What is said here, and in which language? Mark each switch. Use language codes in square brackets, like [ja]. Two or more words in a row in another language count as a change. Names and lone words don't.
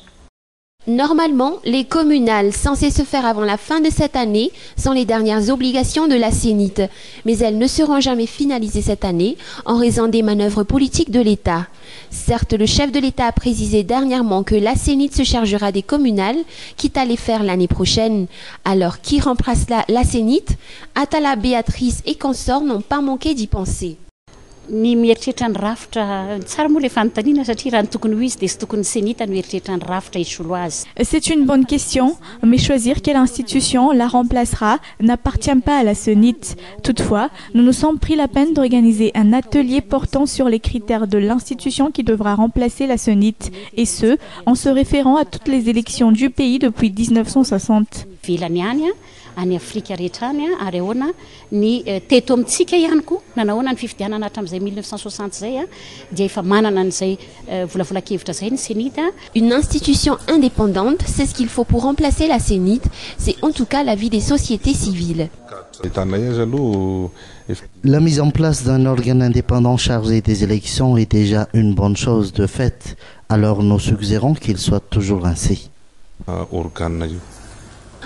[fr] Normalement, les communales censées se faire avant la fin de cette année sont les dernières obligations de la CENIT, mais elles ne seront jamais finalisées cette année en raison des manœuvres politiques de l'État. Certes, le chef de l'État a précisé dernièrement que la CENIT se chargera des communales, quitte à les faire l'année prochaine. Alors, qui remplace la CENIT? Atala Béatrice et consorts n'ont pas manqué d'y penser. [mg] Ny mieritreritra ny rafitra tsara moa le fanontaniana satria raha ny tokony ho izy dia sy tokony senita ny mieritreritra ny rafitra hisolo azy. [fr] C'est une bonne question, mais choisir quelle institution la remplacera n'appartient pas à la CENIT. Toutefois, nous nous sommes pris la peine d'organiser un atelier portant sur les critères de l'institution qui devra remplacer la CENIT, et ce, en se référant à toutes les élections du pays depuis 1960. [mg] Vilany ihany any Afrika rehetra any ary ahoana ny teto amintsika ihany koa nanahoana ny fifidianana hatramin'izay 1960 zay dia efa manana an'izay volavolakevitra zay ny CENIT. [fr] Une institution indépendante, c'est ce qu'il faut pour remplacer la CENIT, c'est en tout cas l'avis des sociétés civiles. La mise en place d'un organe indépendant chargé des élections est déjà une bonne chose de fait, alors nous suggérons qu'il soit toujours ainsi.